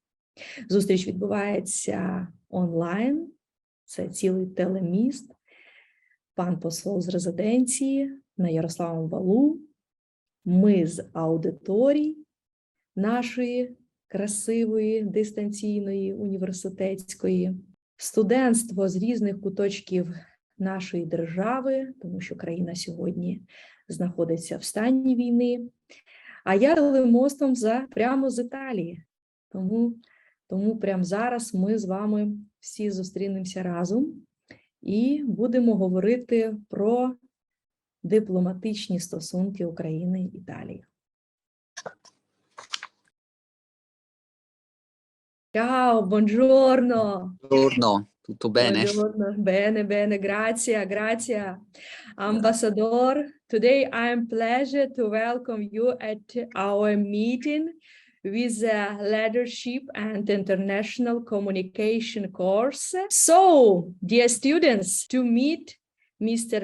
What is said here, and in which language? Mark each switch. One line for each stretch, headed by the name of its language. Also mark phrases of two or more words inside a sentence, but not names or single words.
Ukrainian: Зустріч відбувається онлайн, це цілий телеміст, пан посол з резиденції на Ярославому Валу, ми з аудиторій нашої красивої, дистанційної, університетської, студентство з різних куточків нашої держави, тому що країна сьогодні знаходиться в стані війни, а я телемостом прямо з Італії. Тому прямо зараз ми з вами всі зустрінемося разом і будемо говорити про дипломатичні стосунки України і Італії.
Italian: Ciao, buongiorno. Buongiorno, tutto bene? Buongiorno. Bene, grazie.
English: Ambassador, today I am pleasure to welcome you at our meeting with the Leadership and International Communication course. So, dear students, to meet Mr.